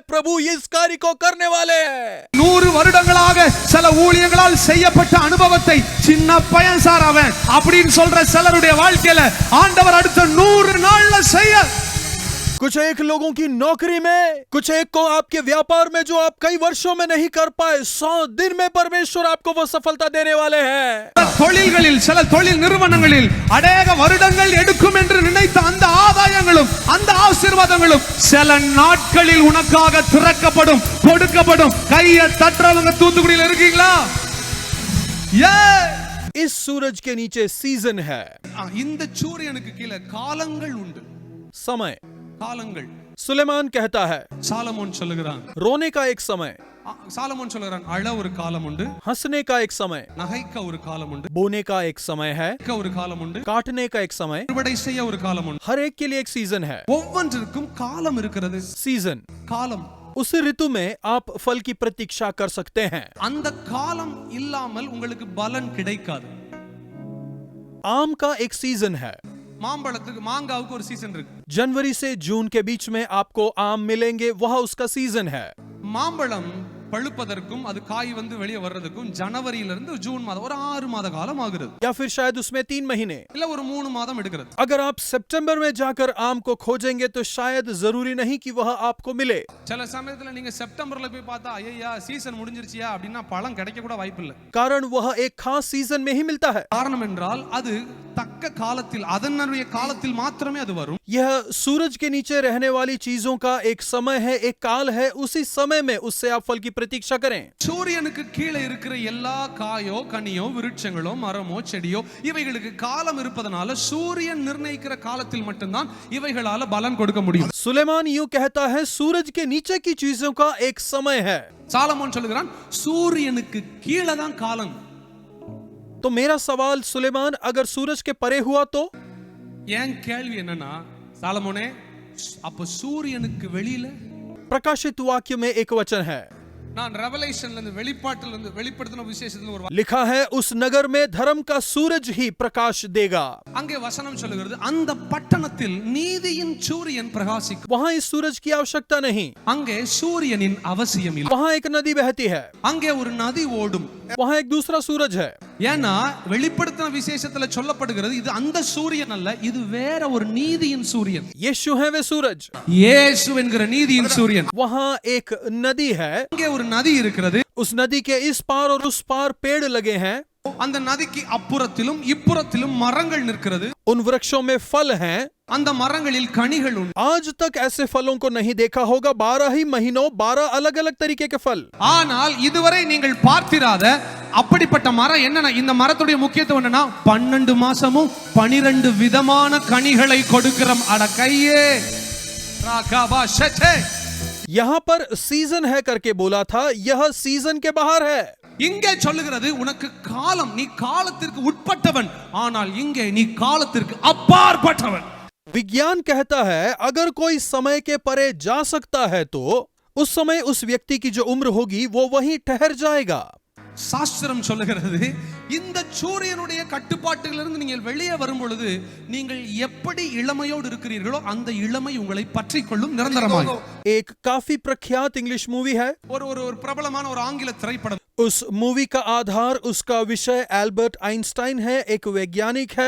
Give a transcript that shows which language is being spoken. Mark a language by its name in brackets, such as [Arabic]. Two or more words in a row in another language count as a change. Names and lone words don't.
[Hindi] प्रभु इस कार्य को करने वाले हैं। [Tamil] 100 வருடங்களாக சில ஊழியங்களால் செய்யப்பட்ட அனுபவத்தை சின்ன பையன் சார் அவன் அப்படின்னு சொல்ற சிலருடைய வாழ்க்கையில ஆண்டவர் அடுத்த 100 நாள்ல செய்ய [Hindi] कुछ एक लोगों की नौकरी में, कुछ एक को आपके व्यापार में जो आप कई वर्षों में नहीं कर पाए, 100 दिन में परमेश्वर आपको वो सफलता देने वाले हैं। [Tamil] தொழில்களில் சில தொழில் நிறுவனங்களில் அநேக வருடங்கள் எடுக்கும் என்று நினைத்த அந்த ஆதாயங்களும் அந்த ஆசீர்வாதங்களும் சில நாட்களில் உனக்காக திறக்கப்படும், கொடுக்கப்படும்। கையை தட்டுறவங்க தூத்துக்குடியில் இருக்கீங்களா? [Hindi] इस सूरज के नीचे सीजन है। [Tamil] இந்த சூரியனுக்கு கீழே காலங்கள் உண்டு। [Hindi] समय, [Tamil] காலங்கள்। [Hindi] सुलेमान कहता है, [Tamil] சாலமோன் சொல்லுகிறான், [Hindi] रोने का एक समय, [Tamil] சாலமோன் சொல்லுகிறான், அழ ஒரு காலம் உண்டு, [Hindi] हंसने का एक समय, [Tamil] நகைக்க ஒரு காலம் உண்டு, [Hindi] बोने का एक समय है, [Tamil] ஒரு காலம் உண்டு, [Hindi] काटने का एक समय, [Tamil] அறுவடை செய்ய ஒரு காலம் உண்டு। [Hindi] हर एक के लिए एक सीजन है। [Tamil] ஒவ்வொன்றிற்கும் காலம் இருக்கிறது। [Hindi] सीजन, [Tamil] காலம்। [Hindi] उस ऋतु में आप फल की प्रतीक्षा कर सकते हैं। [Tamil] அந்த காலம் இல்லாமல் உங்களுக்கு பலன் கிடைக்காது। [Hindi] आम का एक सीजन है। [Tamil] மாம்பழத்துக்கு, மாங்காவுக்கு ஒரு சீசன் இருக்கு। [Hindi] जनवरी से जून के बीच में आपको आम मिलेंगे, वह उसका सीजन है। [Tamil] மாம்பழம் பழுப்பதற்கும் அது காய் வந்து வெளியே வர்றதுக்கும் ஜனவரியில இருந்து ஜூன் மாதம் ஒரு 6 மாத காலம் ஆகிறது, [Hindi] या फिर शायद उसमें 3 महीने, [Tamil] இல்ல ஒரு 3 மாதம் எடுக்கிறது। [Hindi] अगर आप सितंबर में जाकर आम को खोजेंगे तो शायद जरूरी नहीं कि वह आपको मिले। [Tamil] சில சமயத்துல நீங்க செப்டம்பர்ல போய் பார்த்தா ஐயா சீசன் முடிஞ்சிருச்சியா அப்படினா பழம் கிடைக்க கூட வாய்ப்பு இல்ல, [Hindi] कारण वह एक खास सीजन में ही मिलता है। [Tamil] காரணம் என்றால் அது தக்க காலத்தில், அதனுடைய காலத்தில் மாத்திரமே அது வரும்। [Hindi] यह सूरज के नीचे रहने वाली चीजों का एक समय है, एक काल है, उसी समय में उससे आप फल की प्रतीक्षा करें। [Tamil] சூரியனுக்கு கீழே இருக்கிற எல்லா காயோ கனியோ விருட்சங்களோ மரமோ செடியோ இவைகளுக்கு காலம் இருப்பதனால சூரியன் நிர்ணயிக்கிற காலத்தில் மட்டும்தான் இவைகளால பலன் கொடுக்க முடியும்। [Hindi] सुलेमान यूं कहता है, सूरज के नीचे की चीजों का एक समय है। [Tamil] சாலமோன் சொல்லுகிறான், சூரியனுக்கு கீழே தான் காலம்। [Hindi] तो मेरा सवाल सुलेमान, अगर सूरज के परे हुआ तो? [Tamil] ஏன் கேள்வி என்னன்னா, சாலமோனே அப்ப சூரியனுக்கு வெளியில? [Hindi] प्रकाशित वाक्य में एक वचन है, [Tamil] நான் ரெவலேஷன்ல இருந்து வெளிப்பாட்டுல இருந்து வெளிப்படுத்தின விசேஷத்துல ஒரு [Hindi] लिखा है, उस नगर में धर्म का सूरज ही प्रकाश देगा। [Tamil] அங்கே வசனம் சொல்லுகிறது, அந்த பட்டணத்தில் நீதியின் சூரியன் பிரகாசிக்கும்। [Hindi] वहां इस सूरज की आवश्यकता नहीं, [Tamil] அங்கே சூரியனின் அவசியம் இல்லை। [Hindi] वहां एक नदी बहती है, [Tamil] அங்கே ஒரு நதி ஓடும்। [Hindi] वहां एक दूसरा सूरज है। [Tamil] ஏன்னா வெளிப்படுத்தின விசேஷத்துல சொல்லப்படுகிறது, இது அந்த சூரியன் அல்ல, இது வேற ஒரு நீதியின் சூரியன்। [Hindi] यीशु है वे सूरज, [Tamil] இயேசு என்கிற நீதியின் சூரியன்। [Hindi] वहां एक नदी है, [Tamil] அங்கே ஒரு நதி இருக்கிறது। [Hindi] उस नदी के इस पार और उस पार पेड़ लगे हैं, [Tamil] அந்த நதிக்கு அப்புறத்திலும் இப்புறத்திலும் மரங்கள் நிற்கிறது। [Hindi] उन वृक्षों में फल हैं, [Tamil] அந்த மரங்களில் கனிகள் உண்டு। [Hindi] आज तक ऐसे फलों को नहीं देखा होगा, 12 ही महीनों 12 अलग अलग तरीके के फल। [Tamil] ஆனால் இதுவரை நீங்கள் பார்த்திராத அப்படிப்பட்ட மரம் என்னன்னா, இந்த மரத்துடைய முக்கியத்துவம் என்னன்னா 12 மாசமும் 12 விதமான கனிகளை கொடுக்கிற அடக்கையே ராகாபா ஷச்சே। [Hindi] यहां पर सीजन है करके बोला था, यह सीजन के बाहर है। [Tamil] இங்கே சொல்லுகிறது, உனக்கு காலம், நீ காலத்திற்கு உட்பட்டவன், ஆனால் இங்கே நீ காலத்திற்கு அப்பாற்பட்டவன்। [Hindi] विज्ञान कहता है, अगर कोई समय के परे जा सकता है तो उस समय उस व्यक्ति की जो उम्र होगी वो वहीं ठहर जाएगा। [Tamil] சாஸ்திரம் சொல்லுகிறது, இந்த சூரியனுடைய கட்டுப்பாட்டிலிருந்து நீங்கள் வெளியே வரும் பொழுது நீங்கள் எப்படி இளமையோடு இருக்கிறீர்களோ அந்த இளமை உங்களை பற்றிக்கொள்ளும் நிரந்தரமாக। [Hindi] एक काफी प्रख्यात [English] English movie [Hindi] है, [Tamil] ஒரு பிரபலமான ஒரு ஆங்கில திரைப்படம்। [Hindi] उस मूवी का आधार, उसका विषय एल्बर्ट आइंस्टाइन है, एक वैज्ञानिक है।